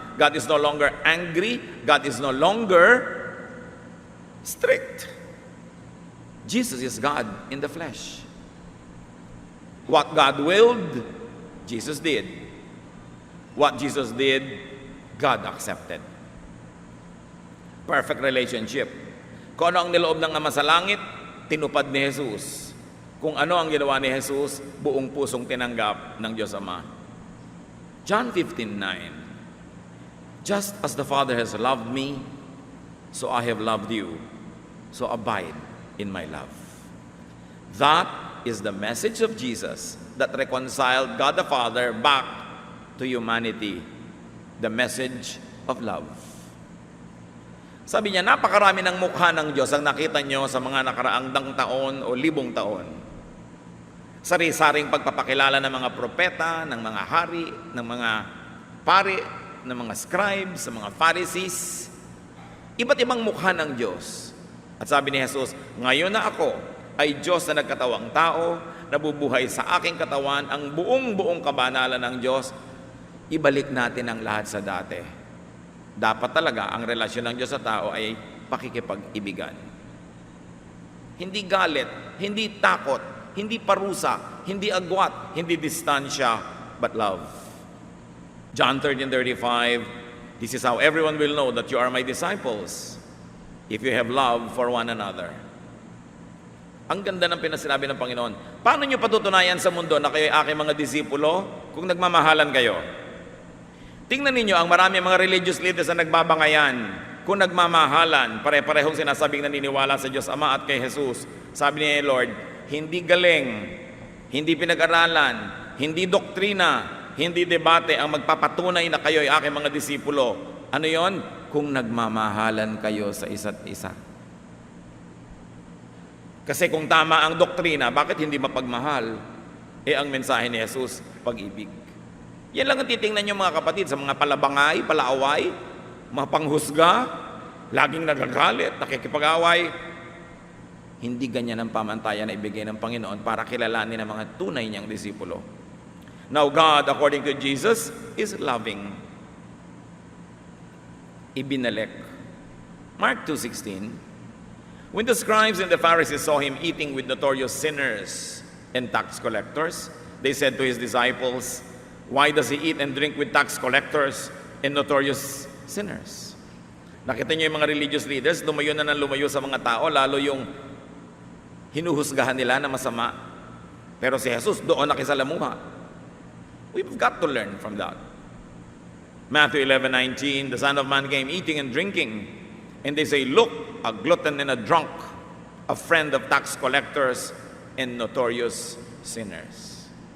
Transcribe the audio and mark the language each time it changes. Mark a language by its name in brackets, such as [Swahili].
[English] God is no longer angry. God is no longer strict. Jesus is God in the flesh. What God willed, Jesus did. What Jesus did, God accepted. Perfect relationship. [Filipino] Kung ano ang niloob ng Ama sa langit, tinupad ni Jesus. Kung ano ang ginawa ni Jesus, buong pusong tinanggap ng Diyos Ama. [English] John 15:9, just as the Father has loved me, so I have loved you, so abide in my love. That is the message of Jesus that reconciled God the Father back to humanity, the message of love. [Filipino] Sabi niya, napakarami ng mukha ng Diyos ang nakita nyo sa mga nakaraang taon o 1,000 taon. Sari-saring pagpapakilala ng mga propeta, ng mga hari, ng mga pari, ng mga scribes, ng mga Pharisees. Iba't ibang mukha ng Diyos. At sabi ni Jesus, ngayon na ako ay Diyos na nagkatawang tao, nabubuhay sa aking katawan, ang buong kabanalan ng Diyos. Ibalik natin ang lahat sa dati. Dapat talaga ang relasyon ng Diyos sa tao ay pakikipag-ibigan. Hindi galit, hindi takot, hindi parusa, hindi agwat, hindi distansya, [English] but love. John 13:35, this is how everyone will know that you are my disciples, if you have love for one another. [Filipino] Ang ganda ng pinasinabi ng Panginoon. Paano nyo patutunayan sa mundo na kayo ay aking mga disipulo kung nagmamahalan kayo? Tingnan ninyo ang marami mga [English] religious leaders [Filipino] na nagbabangayan kung nagmamahalan, pare-parehong sinasabing naniniwala sa Diyos Ama at kay Jesus. Sabi niya, Lord, hindi galing, hindi pinag-aralan, hindi doktrina, hindi debate ang magpapatunay na kayo ay aking mga disipulo. Ano yon? Kung nagmamahalan kayo sa isa't isa. Kasi kung tama ang doktrina, bakit hindi mapagmahal? Ang mensahe ni Jesus, pag-ibig. Yan lang ang titingnan nyo mga kapatid sa mga palabangay, palaaway, mga panghusga, laging nagagalit, nakikipag-away. Hindi ganyan ang pamantayan na ibigay ng Panginoon para kilalanin ang mga tunay niyang disipulo. [English] Now God, according to Jesus, is loving. [Filipino] Ibinalik. [English] Mark 2:16, when the scribes and the Pharisees saw him eating with notorious sinners and tax collectors, they said to his disciples, why does he eat and drink with tax collectors and notorious sinners? [Filipino] Nakita niyo yung mga [English] religious leaders, [Filipino] lumayo na lumayo sa mga tao, lalo yung hinuhusgahan nila na masama. Pero si Jesus, doon nakisalamuha. [English] We've got to learn from that. Matthew 11:19, the Son of Man came eating and drinking, and they say, look, a glutton and a drunk, a friend of tax collectors and notorious sinners.